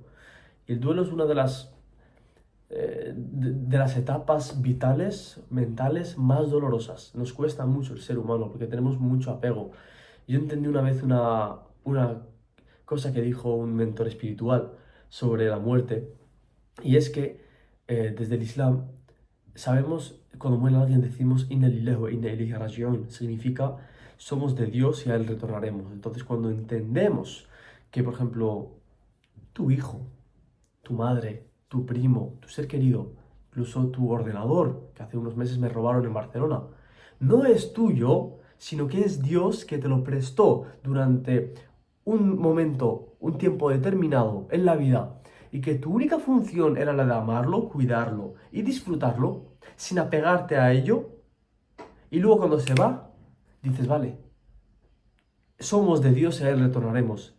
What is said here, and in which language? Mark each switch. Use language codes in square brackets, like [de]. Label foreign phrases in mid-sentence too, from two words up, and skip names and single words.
[es] Y el duelo es una de las etapas vitales, mentales más dolorosas. Nos cuesta mucho el ser humano porque tenemos mucho apego. Yo entendí una vez una cosa que dijo un mentor espiritual sobre la muerte, y es que desde el Islam sabemos, cuando muere alguien decimos [ar] إنا لله وإنا إليه راجعون, [es] significa somos de Dios y a Él retornaremos. Entonces cuando entendemos que, por ejemplo, tu hijo, tu madre, tu primo, tu ser querido, incluso tu ordenador, que hace unos meses me robaron en Barcelona, no es tuyo, sino que es Dios que te lo prestó durante un momento, un tiempo determinado en la vida, y que tu única función era la de amarlo, cuidarlo y disfrutarlo sin apegarte a ello, y luego cuando se va, dices, vale, somos de Dios y a Él retornaremos.